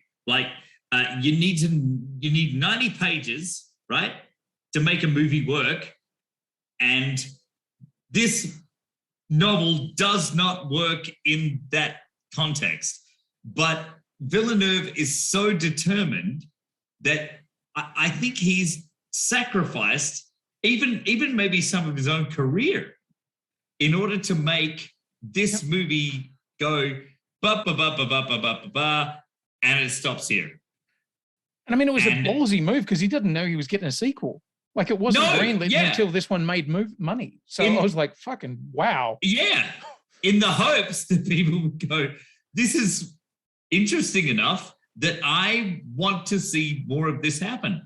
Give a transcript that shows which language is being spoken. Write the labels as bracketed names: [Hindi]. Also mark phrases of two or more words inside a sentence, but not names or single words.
[English] You need 90 pages, right, to make a movie work, and this novel does not work in that context. But Villeneuve is so determined that I think he's sacrificed even maybe some of his own career in order to make this movie go ba ba ba ba ba ba ba ba, and it stops here. And I mean, it was a ballsy move because he didn't know he was getting a sequel. Like it wasn't greenlit until this one made money. So I was like, fucking wow. Yeah. In the hopes that people would go, this is interesting enough that I want to see more of this happen.